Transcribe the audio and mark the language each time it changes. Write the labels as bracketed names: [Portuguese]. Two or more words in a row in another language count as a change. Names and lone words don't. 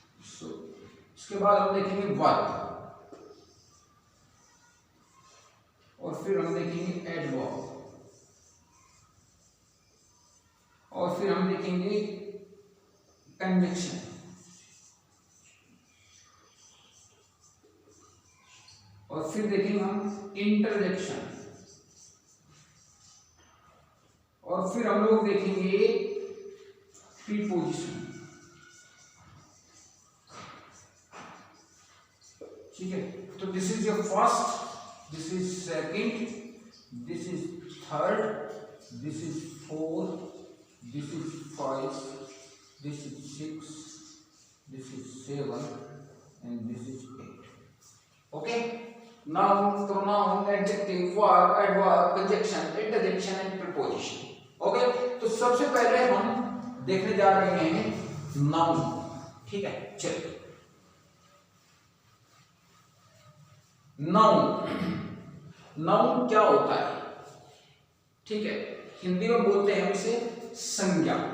[Hindi] उसके बाद हम देखेंगे वर्ब, और फिर हम देखेंगे एडवर्ब, और फिर हम देखेंगे कंजक्शन, और फिर देखेंगे हम इंटरजेक्शन, और फिर हम लोग देखेंगे प्रीपोजिशन। ठीक है, तो [English] this is your first, this is second, this is third, this is fourth, this is 5, this is 6, this is 7, and this is 8. Okay, noun, pronoun, adjective, verb, adverb, conjunction, interjection and preposition. [Hindi] Okay, तो सबसे पहले हम देखने जा रहे हैं noun. ठीक है, चलिए noun क्या होता है? ठीक है, हिंदी में बोलते हैं हम इसे संज्ञा।